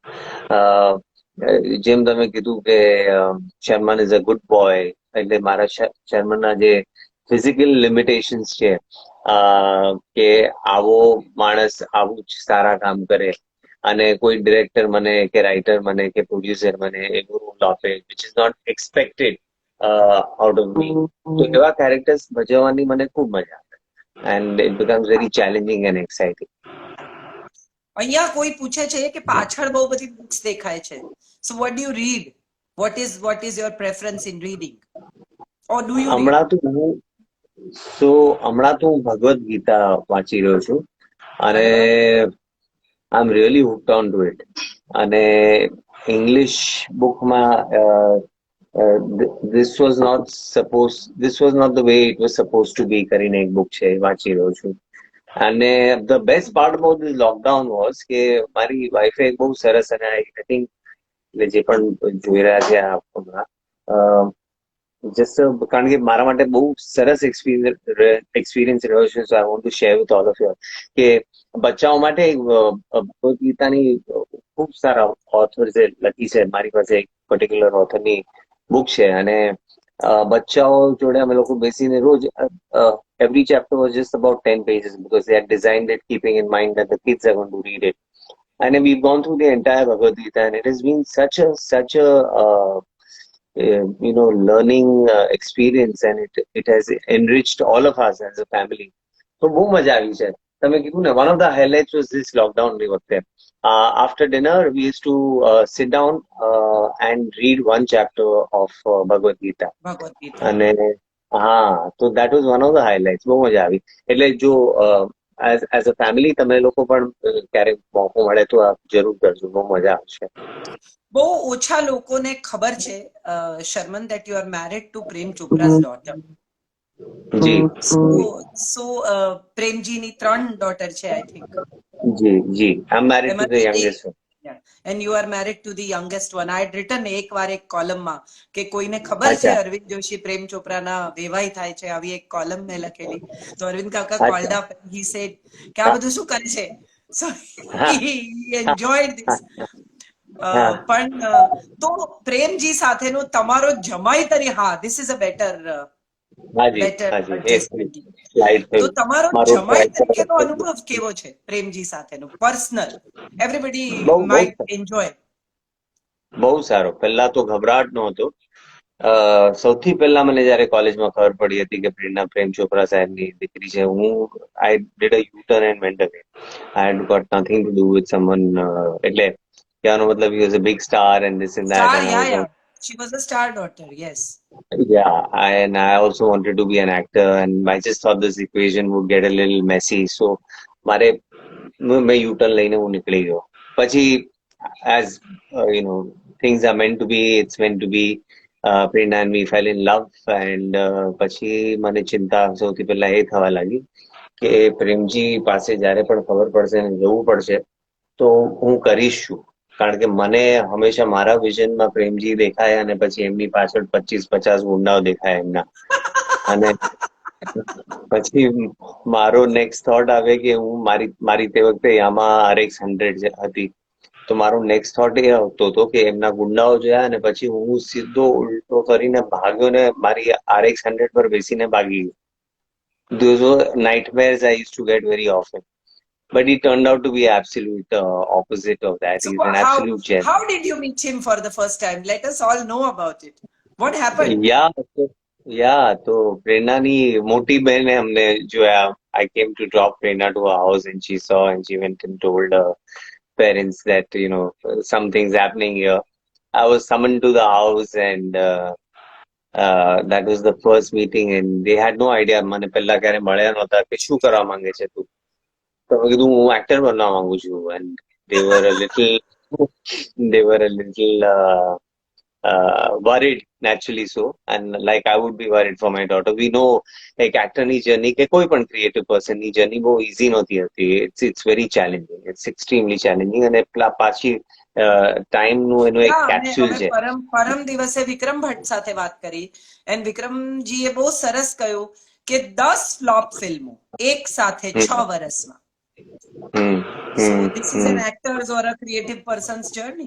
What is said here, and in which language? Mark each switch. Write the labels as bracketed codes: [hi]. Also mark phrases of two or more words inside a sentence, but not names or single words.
[gu] જેમ તમે કીધું કે [en] Sharman is a good boy, [gu] એટલે મારા શર્મનના જે [en] physical limitations [gu] છે કે આવો માણસ આવું જ સારા કામ કરે અને કોઈ ડિરેક્ટર મને કે રાઇટર મને કે પ્રોડ્યુસર મને એવું રોલ આપે [en] which is not expected out of me, [gu] તો એવા કેરેક્ટર્સ ભજવવાની મને ખૂબ મજા આવે [en] and it becomes very challenging and exciting. [gu] અહીંયા કોઈ પૂછે છે કે પાછળ બહુ બધી બુક્સ દેખાય છે. [en] So what do you read? what is your preference in reading, or do you read? [gu] હમણાં તો હું ભગવદ્ ગીતા વાંચી રહ્યો છું અને [en] I am really hooked on to it. [gu] અને ઇંગ્લિશ બુકમાં [en] this was not the way it was supposed to be [gu] કરીને એક બુક છે, વાંચી રહ્યો છું. અને [en] the best part about this lockdown was [gu] કે મારી વાઈફે એક બહુ સરસ, અને [en] I think [gu] એટલે જે પણ જોઈ રહ્યા છે હમણાં જસ્ટ કારણ કે મારા માટે બહુ સરસ એક્સપિરિયન્સ રહ્યો છે, [en] so I want to share with all of you [gu] કે બચ્ચાઓ માટે ભગવદ્ ગીતાની ખૂબ સારા ઓથર્સે લખી છે. મારી પાસે એક પર્ટિક્યુલર ઓથરની બુક છે અને બચ્ચાઓ જોડે અમે લોકો બેસીને રોજ [en] every chapter was just about 10 pages because they had designed it keeping in mind that the kids are going to read it. And we've gone through the entire Bhagavad Gita and it has been such a learning experience and it has enriched all of us as a family. [gu] So બહુ મજા આવી છે. તમે કીધું ને, [en] one of the highlights was this lockdown [gu] ની વખતે. [en] After dinner, we used to sit down and read one chapter of Bhagavad Gita. [gu] અને હા, તો [en] that was one of the highlights. [gu] બહુ મજા આવી. એટલે જો [en] as a family [gu] તમે લોકો પણ ક્યારેક મોકો મળે તો આપ જરૂર કરજો, બહુ મજા આવશે. બહુ ઓછા લોકોને ખબર છે શર્મન [en] that you are married to Prem Chopra's daughter. [gu] જી. So પ્રેમજીની 3 ડોટર છે, [en] I think. [gu] જી. [en] I'm married to the youngest one. And you are married to the youngest one. I had written [gu] એકવાર એક કોલમમાં કે કોઈને ખબર છે અરવિંદ જોશી પ્રેમ ચોપરાના વેવાઈ થાય છે, આવી એક કોલમ મેં લખેલી. તો અરવિંદ કાકા [en] called up and he said [gu] કે આ બધું શું કરે છે? [en] So he enjoyed this. [gu] પણ તો પ્રેમજી સાથેનો તમારો જમાઈ તરી, હા, [en] this is a better [gu] તો તમારો જમાઈ તરીકેનો અનુભવ કેવો છે પ્રેમજી સાથેનો, પર્સનલ? [en] everybody might enjoy. [gu] બહુ સારો. પહેલા તો ગભરાટ નહોતો. સૌથી પહેલા મને જયારે કોલેજમાં ખબર પડી હતી કે પ્રેમ ચોપરા સાહેબની દીકરી છે, હું [en] I did a U-turn and went away. I had got nothing to do with someone. [gu] એટલે કહેવાનો મતલબ [en] he was a big star and this and that. She was a star daughter, yes. Yeah, and I also wanted to be an actor and I just thought this equation would get a little messy. [gu] So मैं U-turn લઈને હું નીકળી ગયો. [en] પછી as things are meant to be, it's meant to be. Prerna and me fell in love and [gu] પછી મને ચિંતા સૌથી પહેલા એ થવા લાગી કે પ્રેમજી પાસે જ્યારે પણ ખબર પડશે ને જવું પડશે તો હું કરીશ શું? કારણ કે મને હંમેશા મારા વિઝનમાં પ્રેમજી દેખાય અને પછી એમની પાછળ 25-50 ગુંડાઓ દેખાય એમના. અને પછી મારો [en] next thought [gu] આવે કે હું મારી તે વખતે યામા RX 100 હતી, તો મારો [en] next thought [gu] એ આવતો હતો કે એમના ગુંડાઓ જોયા અને પછી હું સીધો ઉલટો કરીને ભાગ્યો ને મારી RX 100 પર બેસીને ભાગી ગયો. [en] Those were nightmares I used to get very often. But it turned out to be absolute opposite of that. So he's an absolute gem. How did you meet him for the first time? Let us all know about it. What happened? Yeah, [gu] તો પ્રેરણાની મોટી બહેને અમને જોયા. [en] I came to drop Prerna to her house, and she saw, and she went and told her parents that, something's happening here. I was summoned to the house, and that was the first meeting, and they had no idea. [gu] મને પહેલા ક્યારે મળ્યા નહોતા કે શું કરવા માંગે છે તું. તો મેં કીધું હું એક્ટર બનવા માંગુ છું, [en] and they were a little they were a little worried, naturally so, and like I would be worried for my daughter. We know, like, [gu] actor ની journey કે કોઈ પણ [en] creative person [gu] ની journey બહુ easy નહોતી હતી. [en] It's very challenging. It's extremely challenging, [gu] અને પાછી time નું એનું એક હા, અને capsule અમે છે. પરમ દિવસે વિક્રમ ભટ્ટ સાથે વાત કરી, એન્ડ વિક્રમજીએ બહુ સરસ કહ્યું કે 10 ફ્લોપ ફિલ્મો એક સાથે 6 વર્ષમાં. Hmm. [en] So Hmm. this is an actor's or a creative person's journey.